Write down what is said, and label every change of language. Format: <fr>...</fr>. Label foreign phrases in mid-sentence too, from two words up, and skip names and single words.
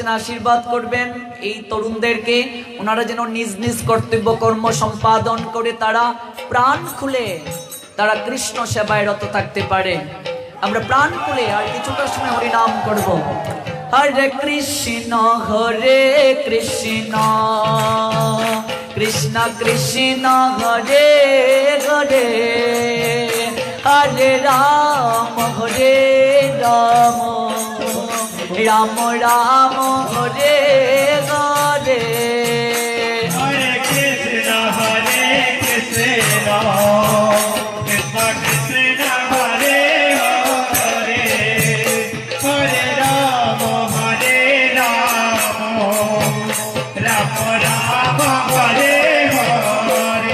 <bn>আশীর্বাদ করবেন এই তরুণদেরকে, ওনারা যেন নিজ নিজ কর্তব্য কর্ম সম্পাদন করে তারা প্রাণ খুলে তারা কৃষ্ণ সেবায় রত থাকতে পারে। আমরা প্রাণ খুলে আর কিছুটা সময় হরিনাম করব।</bn> <sa>হরে কৃষ্ণ কৃষ্ণ কৃষ্ণ হরে হরে হরে রাম রাম রাম হরে হরে हरे कृष्ण कृष्ण कृष्ण हरे हरे हरे राम राम राम हरे हरे</sa>